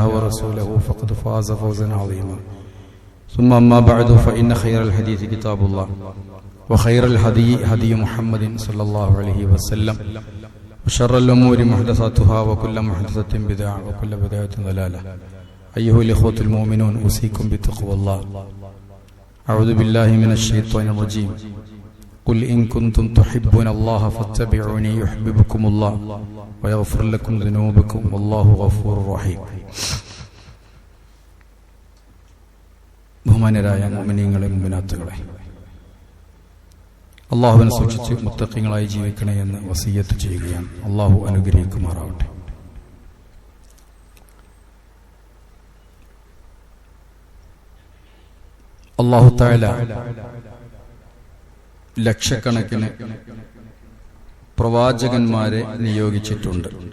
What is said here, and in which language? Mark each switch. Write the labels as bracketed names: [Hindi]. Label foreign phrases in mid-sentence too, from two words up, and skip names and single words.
[Arabic] ورسوله فقد فاز فوزا عظيما ثم أما بعد فإن خير الحديث كتاب الله وخير الهدي هدي محمد صلى الله عليه وسلم وشر الأمور محدثاتها وكل محدثة بدعة وكل بدعة ضلالة أيها الإخوة المؤمنون أوصيكم بتقوى الله أعوذ بالله من الشيطان الرجيم قل إن كنتم تحبون الله فاتبعوني يحببكم الله ويغفر لكم ذنوبكم والله غفور رحيم. [Malayalam] ബഹുമാന്യരായ മുഅ്മിനീങ്ങളെ മുഅ്മിനാത്തുകളെ, അല്ലാഹുവിനെ സൂക്ഷിച്ച് മുത്തഖീങ്ങളായി ജീവിക്കണേ എന്ന് വസിയ്യത്ത് ചെയ്യുകയാണ്. അല്ലാഹു അനുഗ്രഹിക്കുമാറാവട്ടെ. [Arabic] الله تعالى [Malayalam] ലക്ഷക്കണക്കിന് പ്രവാചകന്മാരെ നിയോഗിച്ചിട്ടുണ്ട്.